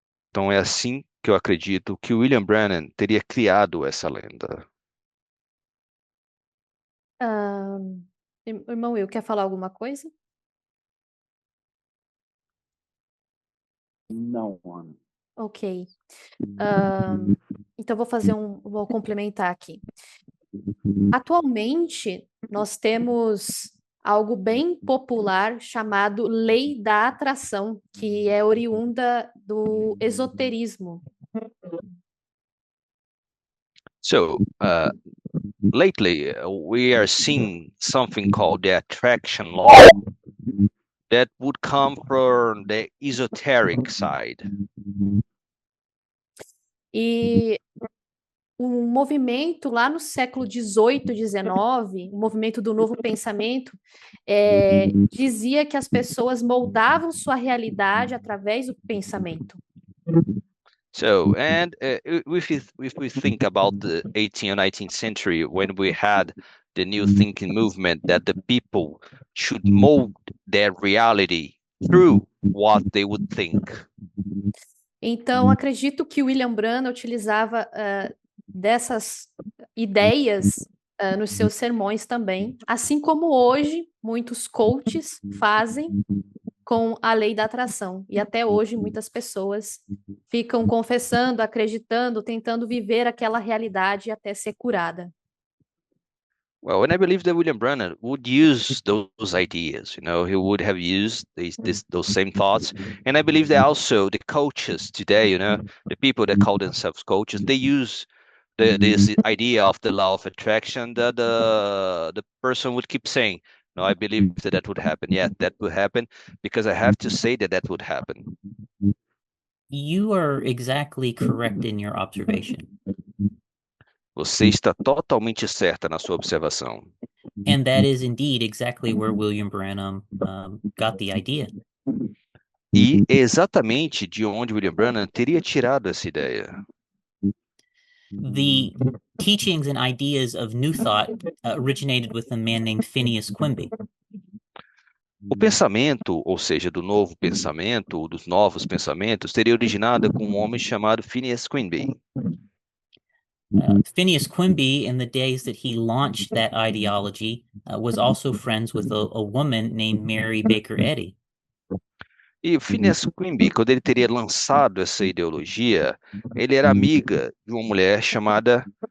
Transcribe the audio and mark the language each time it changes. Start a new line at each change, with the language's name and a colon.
Portuguese: Então, é assim que eu acredito que William Branham teria criado essa lenda. Irmão Will, quer falar alguma coisa? Não, Ana. Ok. Então vou complementar aqui. Atualmente, nós temos algo bem popular chamado Lei da Atração, que é oriunda do esoterismo.
English: So, lately, we are seeing something called the attraction law that would come from the esoteric side.
Portuguese: E um movimento lá no século XVIII, XIX, o movimento do novo pensamento, dizia que as pessoas moldavam sua realidade através do pensamento.
English: So, and if we think about the 18th or 19th century, when we had the new thinking movement that the people should mold their reality through what they would think.
Portuguese: Então, acredito que William Branham utilizava dessas ideias nos seus sermões também, assim como hoje muitos coaches fazem com a lei da atração. E até hoje muitas pessoas ficam confessando, acreditando, tentando viver aquela realidade até ser curada.
English: Well, and I believe that William Branham would use those ideas. You know, he would have used those same thoughts. And I believe that also the coaches today, you know, the people that call themselves coaches, they use this idea of the law of attraction that the person would keep saying, no, I believe that would happen. Yeah, that would happen because I have to say that would happen. You are exactly correct in your observation.
Portuguese: Você está totalmente certa na sua observação.
English: And that is indeed exactly where William Branham got the idea.
Portuguese: E é exatamente de onde William Branham teria tirado essa ideia.
English: The teachings and ideas of New Thought originated with a man named Phineas Quimby.
Portuguese: O pensamento, ou seja, do novo pensamento, ou dos novos pensamentos, teria originado com um homem chamado Phineas Quimby.
English: Phineas Quimby, in the days that he launched that ideology, was also friends with a woman named Mary Baker Eddy.
Portuguese: E Phineas Quimby, quando ele teria lançado essa ideologia, ele era amiga de uma mulher chamada...